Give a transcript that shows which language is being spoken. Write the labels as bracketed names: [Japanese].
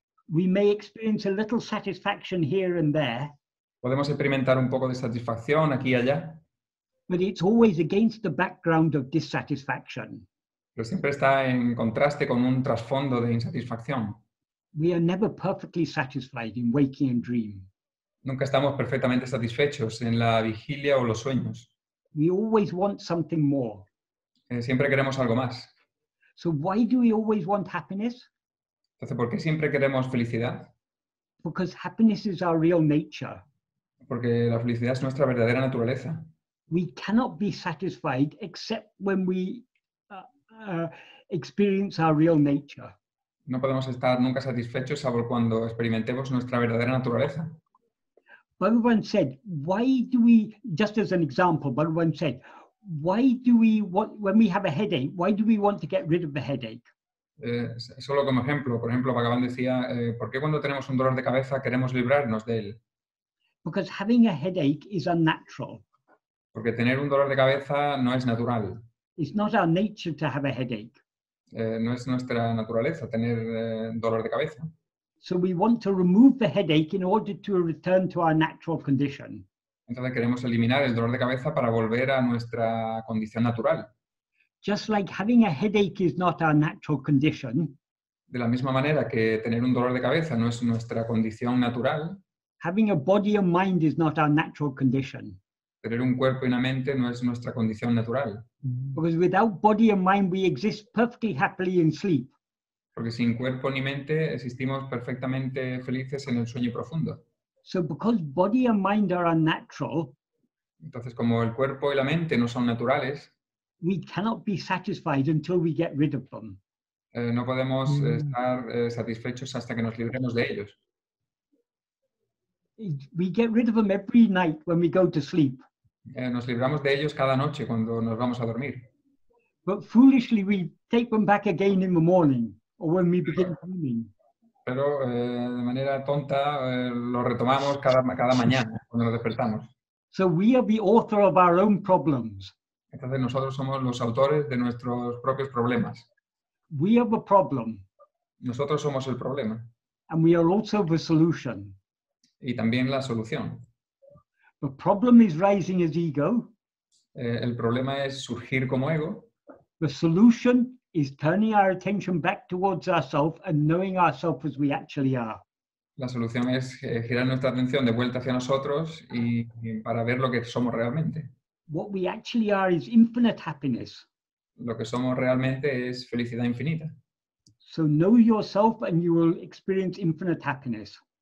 [English] We may experience a little satisfaction here and there, [Spanish] Podemos experimentar un poco de satisfacción aquí y allá, [English] but it's always against the background of dissatisfaction. [Spanish] pero siempre está en contraste con un trasfondo de insatisfacción. [English] We are never perfectly satisfied in waking and dream. [Spanish] Nunca estamos perfectamente satisfechos en la vigilia o los sueños. [English] We always want something more. [Spanish] Siempre queremos algo más. [English] So why do we always want happiness? [Spanish] Entonces, ¿por qué siempre queremos felicidad? [English] Because happiness is our real nature. [Spanish] Porque la felicidad es nuestra verdadera naturaleza. [English] We cannot be satisfied except when we experience our real nature. [Spanish] No podemos estar nunca satisfechos salvo cuando experimentemos nuestra verdadera naturaleza. [English] Bhagavan said, why do we, just as an example, Bhagavan said, why do we want, when we have a headache, why do we want to get rid of the headache? [Spanish] Solo como ejemplo, por ejemplo, Bhagavan decía, ¿por qué cuando tenemos un dolor de cabeza queremos librarnos de él? [English] Because having a headache is unnatural. [Spanish] Porque tener un dolor de cabeza no es natural. [English] It's not our nature to have a headache. [Spanish] No es nuestra naturaleza tener dolor de cabeza. [English] So we want to remove the headache in order to return to our natural condition. [Spanish] Entonces queremos eliminar el dolor de cabeza para volver a nuestra condición natural. [English] Just like having a headache is not our natural condition, [Spanish] De la misma manera que tener un dolor de cabeza no es nuestra condición natural, [English] having a body and mind is not our natural condition. [Spanish] tener un cuerpo y una mente no es nuestra condición natural. [English] Because without body and mind, we exist perfectly happily in sleep. [Spanish] Porque sin cuerpo ni mente existimos perfectamente felices en el sueño profundo. [English] So because body and mind are unnatural, [Spanish] Entonces, como el cuerpo y la mente no son naturales, [English] we cannot be satisfied until we get rid of them. [Spanish] no podemos estar satisfechos hasta que nos libremos de ellos. [English] We get rid of them every night when we go to sleep. [Spanish] Nos libramos de ellos cada noche cuando nos vamos a dormir. [English] But foolishly, we take them back again in the morning or when we begin dreaming. [Spanish] Pero de manera tonta lo retomamos cada mañana cuando nos despertamos. [English] So we are the author of our own problems. [Spanish] Entonces nosotros somos los autores de nuestros propios problemas. [English] We are the problem, [Spanish] Nosotros somos el problema [English] and we are also the solution. [Spanish] y también la solución. [English] The problem is rising as ego. [Spanish] El problema es surgir como ego. [English] The solution is turning our attention back towards ourselves and knowing ourselves as we actually are. [Spanish] La solución es girar nuestra atención de vuelta hacia nosotros y para ver lo que somos realmente. [English] What we actually are is infinite happiness. [Spanish] Lo que somos realmente es felicidad infinita. [English] So know yourself and you will experience infinite happiness.